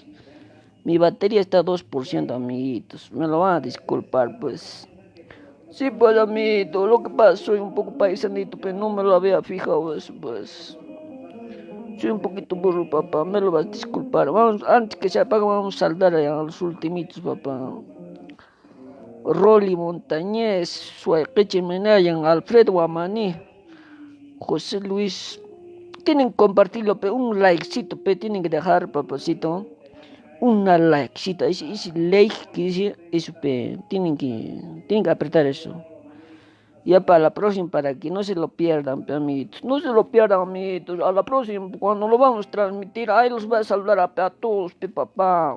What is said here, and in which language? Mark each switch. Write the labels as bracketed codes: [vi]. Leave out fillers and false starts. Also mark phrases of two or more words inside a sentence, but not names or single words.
[es] Mi batería está a 2%, amiguitos. Me lo van a disculpar, pues. Sí, pues, amiguito, lo que pasa, soy un poco paisanito, pero no me lo había fijado eso, pues. Soy un poquito burro, papá, me lo vas a disculpar. Vamos, antes que se apague, vamos a saldar a los ultimitos, papá. Rolly Montañez, Suayqueche Menayan, Alfredo Amaní, José Luis. Tienen que compartirlo, pe, un likecito, pe, tienen que dejar, papacito. Una likecita, ese like que dice, eso, pe, tienen que apretar eso. Ya para la próxima, para que no se lo pierdan, pe, amiguitos. No se lo pierdan, amiguitos. A la próxima, cuando lo vamos a transmitir, ahí los voy a saludar a todos, pe, papá.